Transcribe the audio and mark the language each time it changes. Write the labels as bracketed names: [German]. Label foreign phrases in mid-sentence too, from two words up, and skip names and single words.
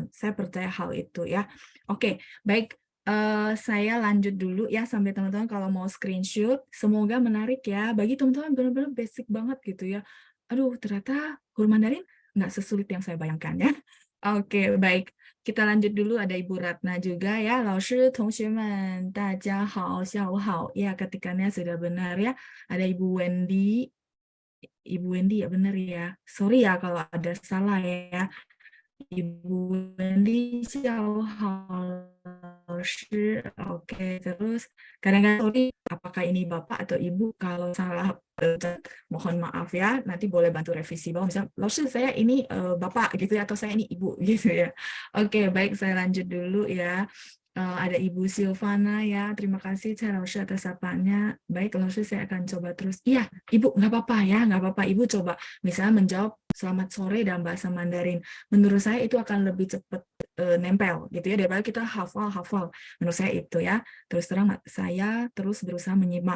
[Indonesian] Saya percaya hal itu ya. Oke, baik. Saya lanjut dulu ya sampai teman-teman kalau mau screenshot. Semoga menarik ya. Bagi teman-teman benar-benar basic banget gitu ya. Aduh, ternyata huruf Mandarin nggak sesulit yang saya bayangkan ya. Oke, baik. Kita lanjut dulu, ada Ibu Ratna juga ya. [Chinese] 老师,同学们,大家好,下午好. [Indonesian] Ya, ketikannya sudah benar ya. Ada Ibu Wendy. Ibu Wendy ya benar ya. Sorry ya kalau ada salah ya. Ibu Wendy, [Chinese] 下午好,老师. [Indonesian] Oke, terus kadang-kadang sorry, apakah ini Bapak atau Ibu? Kalau salah, mohon maaf ya. Nanti boleh bantu revisi bawah. Misalnya, 老师 saya ini Bapak gitu ya, atau saya ini Ibu gitu ya. Oke, baik, saya lanjut dulu ya. Ada Ibu Silvana ya. Terima kasih Cah 老师 atas sapaannya. Baik, 老师 saya akan coba terus. Iya, Ibu, nggak apa-apa ya, nggak apa-apa. Ibu coba misalnya menjawab selamat sore dalam bahasa Mandarin. Menurut saya itu akan lebih cepat nempel gitu ya daripada kita hafal. Menurut saya itu ya. Terus terang saya terus berusaha menyimak.